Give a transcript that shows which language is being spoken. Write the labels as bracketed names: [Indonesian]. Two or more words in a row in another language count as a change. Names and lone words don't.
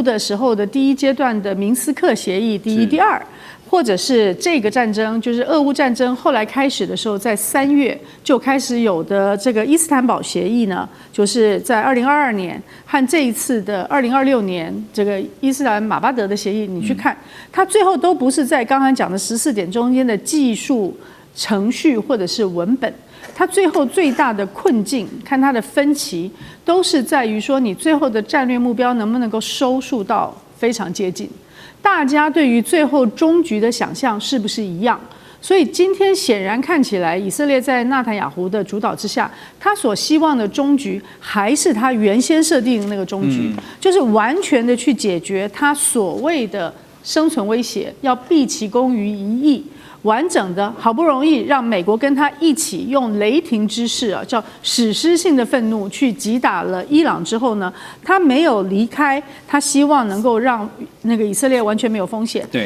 [Chinese] 的時候的第1階段的明斯克協議第1、第2，或者是這個戰爭，就是俄烏戰爭後來開始的時候，在3月就開始有的這個伊斯坦堡協議呢，就是在2022年和這一次的2026年這個伊斯蘭馬巴德的協議，你去看，它最後都不是在剛剛講的14點中間的技術程序或者是文本。它最後最大的困境，看它的分歧，都是在於說你最後的戰略目標能不能夠收束到非常接近，大家對於最後終局的想象是不是一樣？所以今天顯然看起來，以色列在納坦雅胡的主導之下，他所希望的終局還是他原先設定的那個終局，就是完全的去解決他所謂的生存威脅，要畢其功於一役。完整的，好不容易讓美國跟他一起用雷霆之勢啊，叫史詩性的憤怒去擊打了伊朗之後呢，他沒有離開，他希望能夠讓那個以色列完全沒有風險。對，